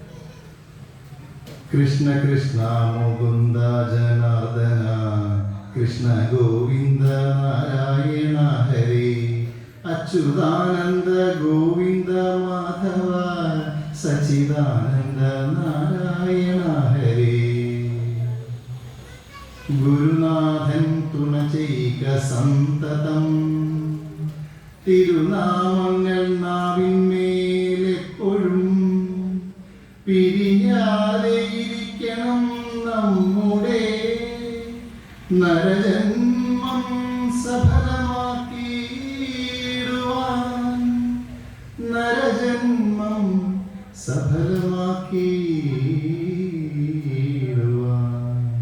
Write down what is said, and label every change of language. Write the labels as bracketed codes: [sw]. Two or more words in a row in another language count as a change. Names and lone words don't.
[sa] कृष्ण कृष्ण मुकुंद जनार्दन कृष्ण गोविंद नारायण हरे अच्युतानंद गोविंद माधव सच्चिदानंद नारायण हरे. [ml] गुरुनाथन തുണചൈക സന്തതം തിരുനാമങ്ങൾ നാവിന്മേലെപ്പോഴും പിരിഞ്ഞാതെയിരിക്കണം നമ്മുടെ നരജന്മം സഫലമാക്കിയിടുവാൻ നരജന്മം സഫലമാക്കിയിടുവാൻ.